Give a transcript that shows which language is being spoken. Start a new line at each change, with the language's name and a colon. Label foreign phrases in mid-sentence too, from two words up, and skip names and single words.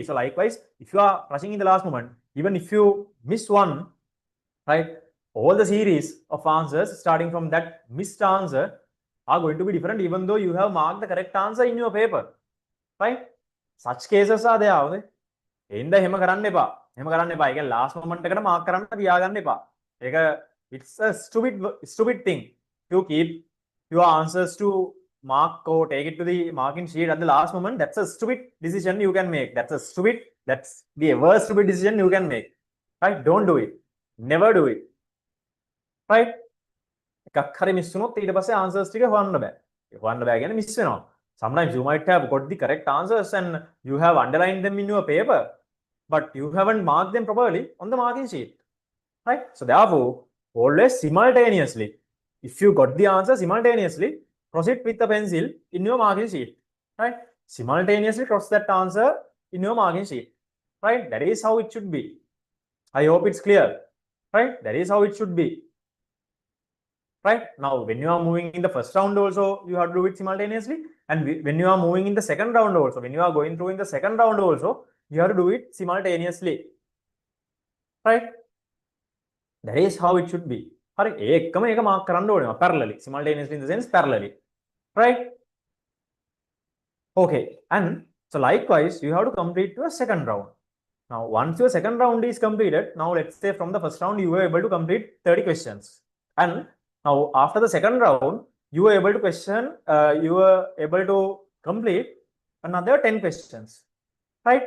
English: So likewise, if you are rushing in the last moment, even if you miss one, right, all the series of answers starting from that missed answer are going to be different, even though you have marked the correct answer in your paper, right? Such cases are there.
Sinhala: එන්න එහෙම කරන්න එපා. එහෙම කරන්න එපා. ඒක
English: last moment
Sinhala: එකට mark කරන්න තියාගන්න එපා.
English: ඒක it's a stupid thing to keep your answers to mark or take it to the marking sheet at the last moment. That's a stupid decision you can make. That's the worst stupid decision you can make. Right? Don't do it. Never do it. Right?
Sinhala: එකක් හරි miss වුණොත් ඊට පස්සේ answers ටික හොයන්න බෑ. හොයන්න බෑ කියන්නේ miss වෙනවා.
English: Sometimes you might have got the correct answers and you have underlined them in your paper, but you haven't marked them properly on the marking sheet, right? So therefore, always simultaneously, if you got the answer simultaneously, cross it with a pencil in your marking sheet, right? Simultaneously cross that answer in your marking sheet, right? That is how it should be. I hope it's clear, right? That is how it should be. Right? Now, when you are moving in the first round also, you have to do it simultaneously. And when you are moving in the second round also, when you are going through in the second round also, you have to do it simultaneously. Right? That is how it should be.
Sinhala: හරි ඒකම එක මාක් කරන්න ඕනේ
English: parallelly, simultaneously in the sense parallelly. Right? Okay. And so likewise, you have to complete your second round. Now, once your second round is completed, now let's say from the first round, you were able to complete 30 questions. And now, after the second round, you were able to complete another 10 questions, right?